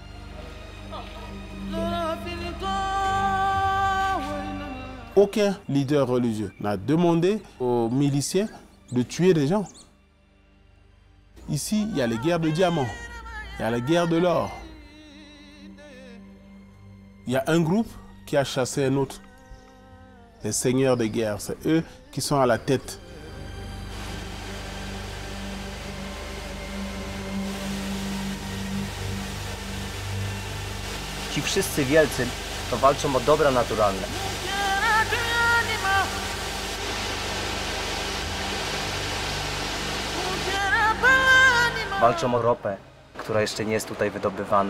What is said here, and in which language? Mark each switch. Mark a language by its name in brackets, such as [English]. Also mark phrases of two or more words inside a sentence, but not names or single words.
[French] Aucun leader religieux n'a demandé aux miliciens de tuer des gens. Ici, il y a les guerres de diamants, il y a la guerre de l'or. Il y a un groupe qui a chassé un autre. Les seigneurs de guerre, c'est eux qui sont à la tête. [Polish] Ci wszyscy wielcy to walczą o dobra naturalne. Walczą o ropę, która jeszcze nie jest tutaj wydobywana.